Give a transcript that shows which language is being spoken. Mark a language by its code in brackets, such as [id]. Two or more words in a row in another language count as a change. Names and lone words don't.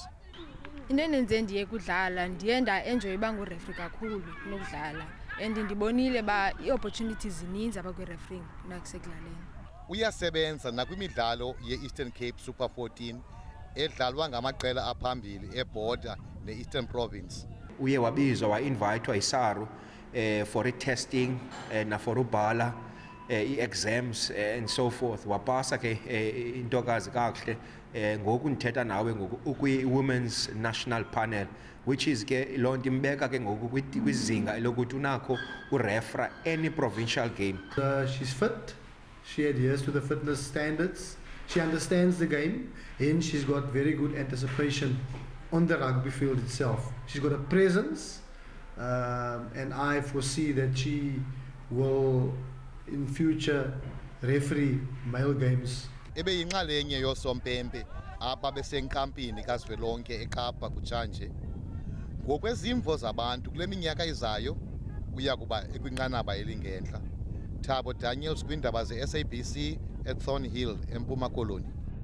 [xh] Into endenze ndiye kudlala ndiye nda-enjoy uba ngurefri kakhulu kunokudlala, and ndibonile ba ii-opportunities zininzi apha kwi-refereeing kunakusekudlaleni. Uyasebenza nakwimidlalo ye-Eastern Cape Super 14 edlalwa ngamaqela aphambili eborder ne-Eastern province. Uye wabizwa wa-invitwa yiSARU [en] for i-testing [xh] na for ubhala i-exams [en] and so forth. [xh] Wapasa ke intokazi kakuhle ngoku ndithetha nawe ngoku ukwi- [en] women's national panel, which is [xh] ke loo nto imbeka ke ngoku kwizinga elokuthi unakho urefra [en] any provincial game. She's fit, she adheres to the fitness standards, she understands the game, and she's got very good anticipation on the rugby field itself. She's got a presence, and I foresee that she will in future referee male games. [xh] Ebeyinxalenye yosompempe apha besenkampini kazwelonke eKapa kutshanje. Ngokwezimvo zabantu kule minyaka izayo uya kuba ekwinqanaba elingentla. Thabo Daniels, kwindaba ze SABC eThornhill eMpuma Koloni.